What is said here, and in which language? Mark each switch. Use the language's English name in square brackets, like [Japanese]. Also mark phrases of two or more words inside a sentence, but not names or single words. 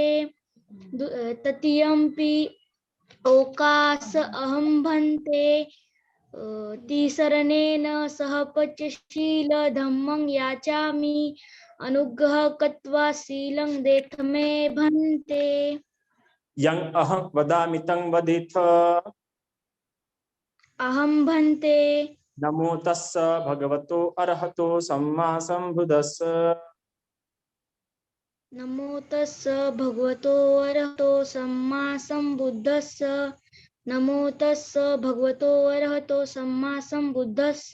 [Pali] तृतीयंपि ओकास अहं भन्ते तिसरनेन सह पंचशील धम्मं याचामि अनुग्रह कृत्वा शीलं देथ मे भन्ते। यं अहं वदामि तं वदेथ। अहं भन्ते। नमो तस्स भगवतो अरहतो सम्मा सम्बुद्धस्स। नमो तस्स भगवतो अरहतो सम्मा सम्बुद्धस्स। नमो तस्स भगवतो अरहतो सम्मा सम्बुद्धस्स।